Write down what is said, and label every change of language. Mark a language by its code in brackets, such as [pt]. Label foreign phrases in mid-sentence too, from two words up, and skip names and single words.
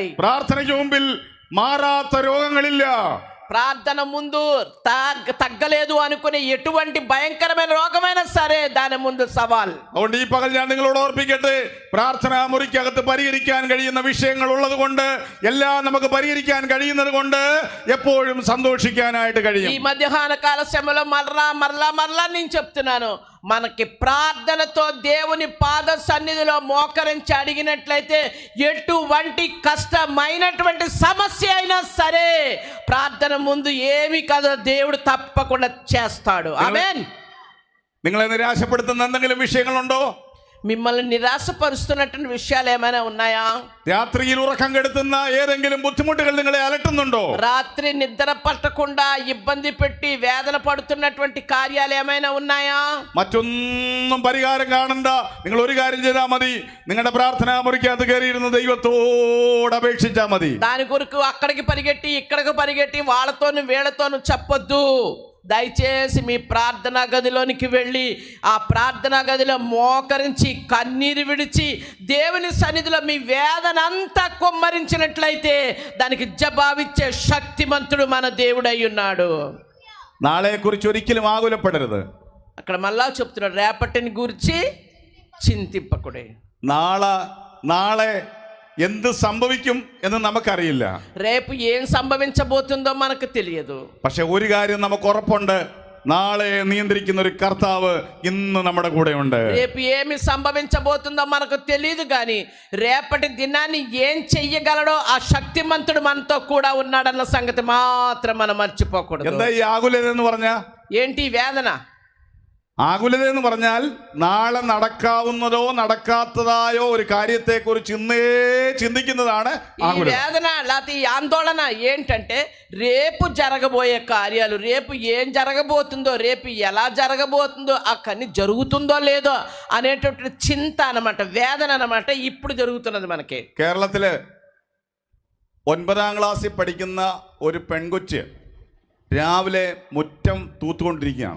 [ml] പ്രാർത്ഥനയ്ക്ക് മുമ്പിൽ മാറാത്ത രോഗങ്ങളില്ല. [te] ప్రార్థన ముందు తగ్గలేదు అనుకునే ఎటువంటి భయంకరమైన రోగమైనా సరే దాని ముందు సవాల్. [ml] അതുകൊണ്ട് ഈ പകൽ ഞാൻ നിങ്ങളോട് ഓർപ്പിക്കട്ടെ, പ്രാർത്ഥനാ മുറിക്കകത്ത് പരിഹരിക്കാൻ കഴിയുന്ന വിഷയങ്ങൾ ഉള്ളത് കൊണ്ട്, എല്ലാം നമുക്ക് പരിഹരിക്കാൻ കഴിയുന്നത് കൊണ്ട് എപ്പോഴും സന്തോഷിക്കാനായിട്ട് കഴിയും. [te] ఈ మధ్యాహ్న కాల సమయంలో మరలా నేను చెప్తున్నాను, మనకి ప్రార్థనతో దేవుని పాద సన్నిధిలో మోకరించి అడిగినట్లయితే ఎటువంటి కష్టమైనటువంటి సమస్య అయినా సరే ప్రార్థన ముందు ఏమి కాదు, దేవుడు తప్పకుండా చేస్తాడు. ఆమేన్. [ml] നിങ്ങളെ നിരാശപ്പെടുത്തുന്ന എന്തെങ്കിലും വിഷയങ്ങളുണ്ടോ? [te] మిమ్మల్ని నిరాశపరుస్తున్నటువంటి విషయాలు ఏమైనా ఉన్నాయా? [ml] രാത്രിയിൽ ഉറക്കം കെടുത്തുന്ന ഏതെങ്കിലും ബുദ്ധിമുട്ടുകൾ നിങ്ങളെ അലട്ടുന്നുണ്ടോ? [te] రాత్రి నిద్ర పట్టకుండా ఇబ్బంది పెట్టి వేదన పడుతున్నటువంటి కార్యాలు ఏమైనా ఉన్నాయా? [ml] മറ്റൊന്നും പരിഹാരം കാണണ്ട. നിങ്ങൾ ഒരു കാര്യം ചെയ്താൽ മതി, നിങ്ങളുടെ പ്രാർത്ഥനാ മുറിക്കകത്ത് കയറിയിരുന്ന ദൈവത്തോട് അപേക്ഷിച്ചാൽ മതി. [te] దాని కొరకు అక్కడికి పరిగెట్టి ఇక్కడికి పరిగెట్టి వాళ్ళతోను వీళ్ళతోను చెప్పొద్దు. దయచేసి మీ ప్రార్థనా గదిలోనికి వెళ్ళి ఆ ప్రార్థనా గదిలో మోకరించి కన్నీరు విడిచి దేవుని సన్నిధిలో మీ వేదన అంతా కుమ్మరించినట్లయితే దానికి జవాబిచ్చే శక్తిమంతుడు మన దేవుడై ఉన్నాడు. [ml] നാളെ കുറിച്ച് ഒരിക്കലും ആകുലപ്പെടരുത്. [te] అక్కడ మళ్ళా చెప్తున్నాడు, రేపటిని గురించి చింతింపకుడే. [ml] നാളെ എന്ത് സംഭവിക്കും എന്ന് നമുക്കറിയില്ല. [te] రేపు ఏం సంభవించబోతుందో మనకు తెలియదు. [ml] പക്ഷെ ഒരു കാര്യം നമുക്ക് ഉറപ്പുണ്ട്, നാളെ నియంత్రిస్తున్న ഒരു కర్తాവ് ഇന്ന് നമ്മുടെ കൂടെ ഉണ്ട്. [te] రేపు ఏమి సంభవించబోతుందో మనకు తెలియదు, కానీ రేపటి దినాన్ని ఏం చెయ్యగలడో ఆ శక్తిమంతుడు మనతో కూడా ఉన్నాడన్న సంగతి మాత్రం మనం మర్చిపోకూడదు. [ml] എന്താ ഈ ആകുലത എന്ന് പറഞ്ഞാ? [te] ఏంటి వేదన? [ml] ആകുലത എന്ന് പറഞ്ഞാൽ നാളെ നടക്കാവുന്നതോ നടക്കാത്തതായോ ഒരു കാര്യത്തെക്കുറിച്ച് ഇന്നേ ചിന്തിക്കുന്നതാണ് ആകുലത. [te] వేదన లేకపోతే ఈ ఆందోళన ఏంటంటే రేపు జరగబోయే కార్యాలు, రేపు ఏం జరగబోతుందో, రేపు ఎలా జరగబోతుందో, ఆ కన్నీ జరుగుతుందో లేదో అనేటటువంటి చింత అన్నమాట, వేదన అన్నమాట. ఇప్పుడు జరుగుతున్నది మనకి. [ml] കേരളത്തില് 9ാം ക്ലാസ്സിൽ പഠിക്കുന്ന ഒരു പെൺകൊച്ച് രാവിലെ മുറ്റം തൂത്തുകൊണ്ടിരിക്കുകയാണ്.